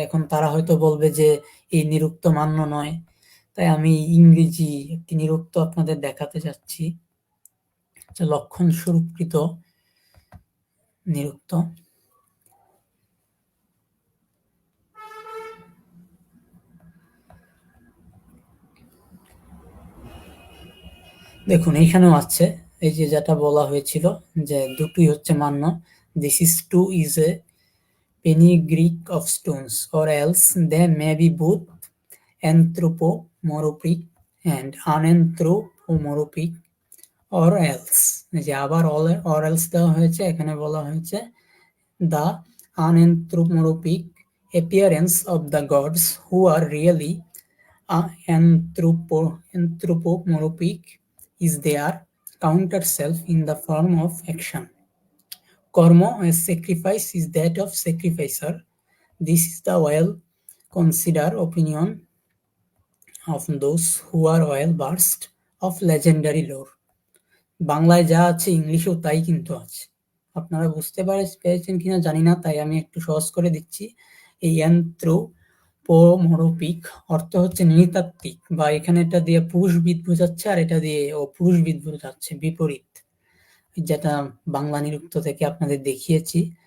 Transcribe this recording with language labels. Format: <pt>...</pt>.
<bn>এখন তারা হয়তো বলবে যে এই নিরুক্ত মান্য নয়, তাই আমি ইংরেজি একটি নিরুক্ত আপনাদের দেখাতে যাচ্ছি, লক্ষণ স্বরূপকৃত নিরুক্ত। দেখুন এইখানেও আছে, এই যে যেটা বলা হয়েছিল যে দুটোই হচ্ছে মান্য।</bn> <en>this is two is a penegric of stones, or else they may be both anthropomorphic and unanthropomorphic, or else</en> <bn>যে আবার</bn> <en>or else</en> <bn>দেওয়া হয়েছে, এখানে বলা হয়েছে</bn> <en>the unanthropomorphic appearance of the gods who are really anthropomorphic is their counter self in the form of action. Karma as sacrifice is that of sacrificer. This is the well-considered opinion of those who are well versed of legendary lore.</en> <bn>বাংলায় যা আছে ইংলিশেও তাই কিন্তু আছে। আপনারা বুঝতে পেরেছেন কিনা জানি না, তাই আমি একটু সহজ করে দিচ্ছি। এই অ্যানথ্রোপোমরফিক অর্থ হচ্ছে নৃতাত্ত্বিক, বা এখানে এটা দিয়ে পুরুষবিদ বোঝাচ্ছে, আর এটা দিয়ে অপুরুষবিদ বোঝাচ্ছে, বিপরীত, যেটা বাংলা নিরুক্ত থেকে আপনাদের দেখিয়েছি।</bn>